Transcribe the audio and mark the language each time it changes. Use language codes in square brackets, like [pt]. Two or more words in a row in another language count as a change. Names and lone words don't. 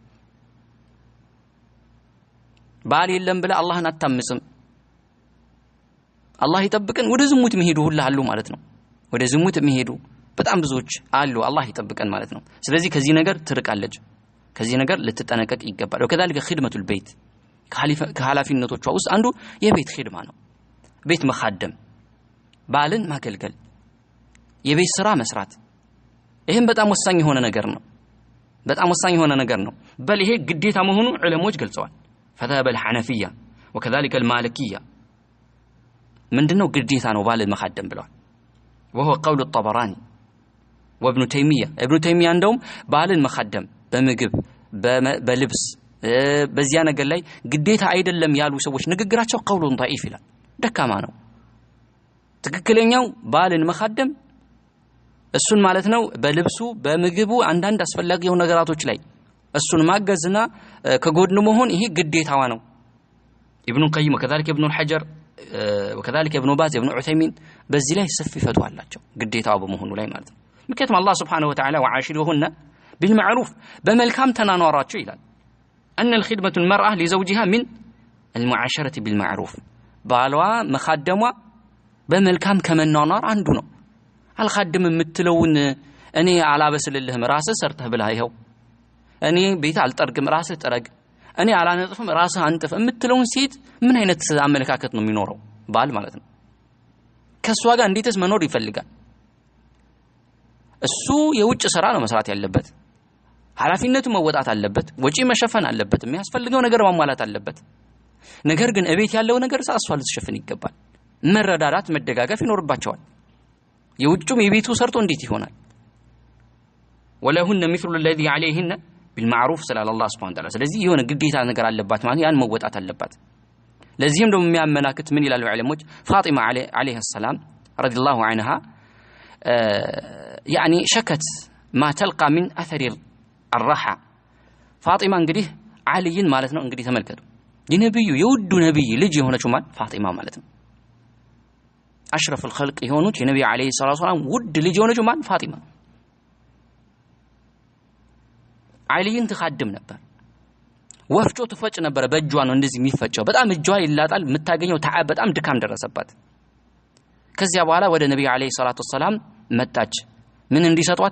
[am] ባል የለም ብለ አላህን አታምጽም። አላህ ይጠብቀን። ወደ ዝሙት የሚሄዱ ሁሉ አሉ ማለት ነው። ወደ ዝሙት የሚሄዱ በጣም ብዙዎች አሉ። አላህ ይጠብቀን ማለት ነው። ስለዚህ ከዚህ ነገር ትርቃለች። ከዚህ ነገር ልትጠነቀቅ ይገባል። [ar] وكذلك خدمة البيت [am] ከኃላፊነቶቿ ውስጥ አንዱ የቤት ኺድማ ነው። ቤት መኻደም፣ ባልን ማገልገል፣ የቤት ስራ መስራት። ይሄም በጣም ወሳኝ የሆነ ነገር ነው። በጣም ወሳኝ የሆነ ነገር ነው። በል ይሄ ግዴታ መሆኑ ዑለሞች ገልጸዋል። [ar] فذهب الحنفية وكذلك المالكية [am] ምንድነው ግዴታ ነው ባልን መኻደም ብለዋል። [ar] وهو قول الطبراني وابن تيمية ابن تيمية [am] እንደውም ባልን መኻደም በምግብ በልብስ በዚያ ነገር ላይ ግዴታ አይደለም ያሉ ሰዎች ንግግራቸው ቀውሉን ضعيف ይላል፣ ደካማ ነው። ትክክለኛው ባልን መኻደም እሱን ማለት ነው በልብሱ በምግቡ አንዳንድ አስፈላጊ የሆኑ ነገራቶች ላይ እሱን ማገዝና ከጎድኑ መሆን ይሄ ግዴታዋ ነው። ኢብኑ ቀይም [ar] وكذلك ابن الحجر وكذلك ابن باز ابن [am] عثيمين በዚህ ላይ ሰፊ ፈትዋ አላቸው ግዴታው በመሆኑ ላይ ማለት ነው። ምክንያቱም አላህ [ar] سبحانه وتعالى وعاشروهن بالمعروف [am] በመልካም ተናኗራቸው ይላል። [ar] أن الخدمة المرأة لزوجها من المعاشرة بالمعروف [am] ባሏ መኻደሟ በመልካም ከመናኗር አንዱ ነው። አልኻድም የምትለውን እኔ አላበስልልህም ራስህ ሰርተህ ብላ ይኸው፣ እኔ ቤት አልጠርግም ራስህ ጥረግ፣ እኔ አላነጥፍም ራስህ አንጥፍ የምትለውን ሴት ምን አይነት አመለካከት ነው የሚኖረው ባል ማለት ነው? ከሷ ጋር እንዴትስ መኖር ይፈልጋል? እሱ የውጭ ስራ ነው መስራት ያለበት፣ ኃላፊነቱ መወጣት አለበት፣ ወጪ መሸፈን አለበት፣ የሚያስፈልገው ነገር ማሟላት አለበት። ነገር ግን እቤት ያለው ነገር እሷ ልትሸፍን ይገባል። መረዳዳት መደጋገፍ ይኖርባቸዋል። የውጭም የቤቱ ሰርቶ እንዴት ይሆናል? [ar] ወለሁነ مثل الذي عليهن بالمعروف [am] ስላለ አላህ [ar] سبحانه وتعالى። [am] ስለዚህ የሆነ ግዴታ ነገር አለባት ማለት ያን መወጣት አለባት። ለዚህም ደግሞ የሚያመላክት ምን ይላሉ ዑለሞች? ፋጢማ [ar] عليه السلام رضي الله عنها يعني شكت ما تلقى من اثر الرحى [am] ፋጢማ እንግዲህ አልይን ማለት ነው እንግዲህ ተመልከቱ። የነብዩ የውዱ ነብይ ልጅ የሆነችው ማለት ፋጢማ ማለት ነው። [ar] አሽረፍ الخلق [am] የሆኑት የነብዩ [ar] عليه الصلاة والسلام [am] ውድ ልጅ የሆነችው ማለት ፋጢማ። አልይን ትኻድም ነበር። ወፍጮ ትፈጭ ነበር። በእጇ ነው እንደዚህ የሚፈጨው። በጣም እጇ ይላጣል። የምታገኘው ተዓብ በጣም ድካም ደረሰባት። ከዚያ በኋላ ወደ ነብዩ [ar] عليه الصلاة والسلام [am] መጣች። ምን እንዲሰጧት?